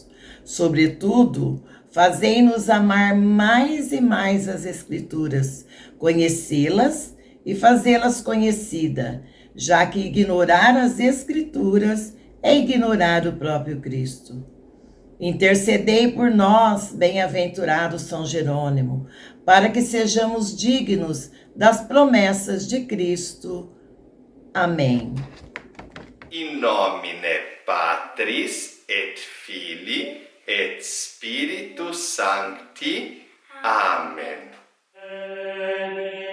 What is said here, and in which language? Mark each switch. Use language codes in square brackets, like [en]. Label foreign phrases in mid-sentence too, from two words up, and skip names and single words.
[pt] Sobretudo, fazei-nos amar mais e mais as Escrituras, conhecê-las e fazê-las conhecida, já que ignorar as Escrituras é ignorar o próprio Cristo. Intercedei por nós, bem-aventurado São Jerônimo, para que sejamos dignos das promessas de Cristo. Amém. [la] In nomine Patris et Filii et Spiritus Sancti. Amen.